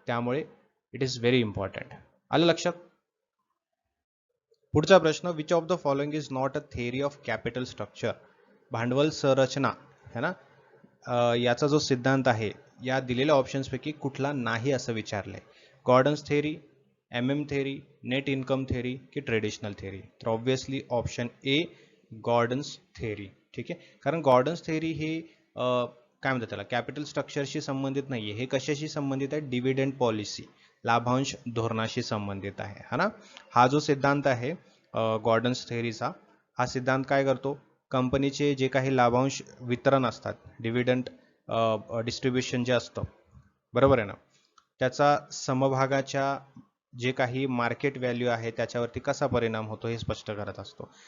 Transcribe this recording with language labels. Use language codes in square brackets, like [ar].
[mr] त्यामुळे [en] It is very important. [mr] आलं लक्षात? पुढचा प्रश्न, [en] Which of the following is not a theory of capital structure? [mr] भांडवल संरचना, है ना, याचा जो सिद्धांत आहे या दिलेल्या ऑप्शन्सपैकी कुठला नाही असं विचारलंय. Gordon's theory, MM theory, net income theory की ट्रेडिशनल थेअरी? तर obviously option A, Gordon's theory. ठीक आहे. कारण गॉर्डन्स थेअरी हे काय म्हणतात त्याला, कॅपिटल स्ट्रक्चरशी संबंधित नाहीये. हे कशाशी संबंधित आहे? डिव्हिडंड पॉलिसी, लाभांश धोरणाशी संबंधित आहे, हा ना. हा जो सिद्धांत आहे गॉर्डन्स थेअरीचा, हा सिद्धांत काय करतो, कंपनीचे जे काही लाभांश वितरण असतात, डिव्हिडंड डिस्ट्रीब्युशन जे असतं, बरोबर आहे ना, त्याचा समभागाच्या जे काही मार्केट व्हॅल्यू आहे त्याच्यावरती कसा परिणाम होतो हे स्पष्ट करत असतो.